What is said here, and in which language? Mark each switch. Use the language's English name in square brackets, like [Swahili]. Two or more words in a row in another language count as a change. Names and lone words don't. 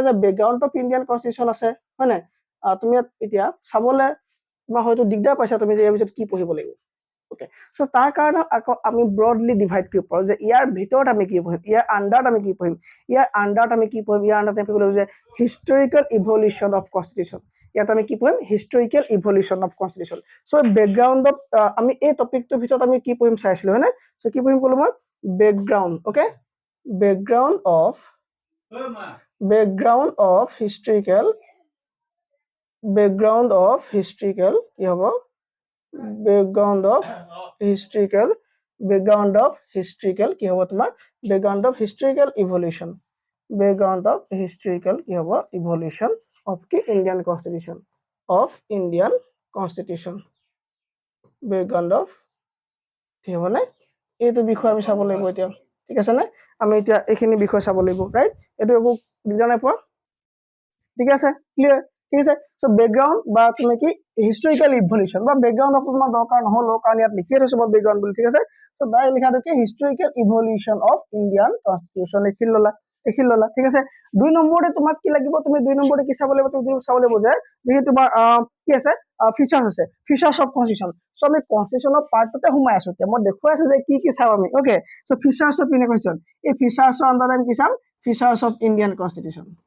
[Assamese] যে [English] background of Indian constitution [Assamese] আছে হয় নাই তুমি এতিয়া চাবলৈ তোমাৰ হয়তো দিগদাৰ পাইছা তুমি যে ইয়াৰ পিছত কি পঢ়িব লাগিব [English] okay so [Assamese] তাৰ কাৰণে আকৌ আমি [English] broadly divide [Assamese] কৰিব পাৰোঁ যে ইয়াৰ ভিতৰত আমি কি পঢ়িম ইয়াৰ আণ্ডাৰত আমি কি পঢ়িম ইয়াৰ আণ্ডাৰত আমি কি পঢ়িম ইয়াৰ আণ্ডাৰত আমি পঢ়িব যে [English] historical evolution of constitution [Assamese] ইয়াত আমি কি পঢ়িম [English] historical evolution of constitution [Assamese] সো বেকগ্ৰাউণ্ডত আমি এই টপিকটোৰ ভিতৰত আমি কি পঢ়িম চাইছিলোঁ হয়নে সো কি পঢ়িম ক'লো মই [English] background okay background of historical [Assamese] কি হ'ব [English] background of historical [Assamese] কি হ'ব তোমাৰ [English] background of historical evolution [Assamese] কি হ'ব [English] evolution of the Indian constitution background of [Assamese] কি হ'ব নে এইটো বিষয় আমি চাব লাগিব এতিয়া ঠিক আছে নে আমি এতিয়া এইখিনি বিষয় চাব লাগিব ৰাইট এইটো একো বুজা নাই পোৱা ঠিক আছে ক্লিয়াৰ ঠিক আছে সো বেকগ্ৰাউণ্ড বা তুমি কি [English] historical evolution [Assamese] বা বেকগ্ৰাউণ্ড অফ তোমাৰ দৰকাৰ নহ'লো কাৰণ ইয়াত লিখিয়ে থৈছো মই বেকগ্ৰাউণ্ড বুলি ঠিক আছে সো বাই লিখাটো কি [English] historical evolution of Indian constitution [Assamese] লিখি ল'লা ঠিক আছে 2 নম্বৰতে তোমাক কি লাগিব তুমি 2 নম্বৰতে কি চাব লাগিব তুমি চাব লাগিব যে যিহেতু তোমাৰ কি আছে ফিচাৰ্ছ আছে [English] features of constitution [Assamese] সো আমি কনষ্টিটিউশ্যনৰ পাৰ্টতে সোমাই আছো এতিয়া মই দেখুৱাই আছো যে কি চাম আমি [English] okay so features of Indian constitution [Assamese] এই ফিচাৰ্ছৰ আণ্ডাৰত আমি কি চাম [English] features of Indian constitution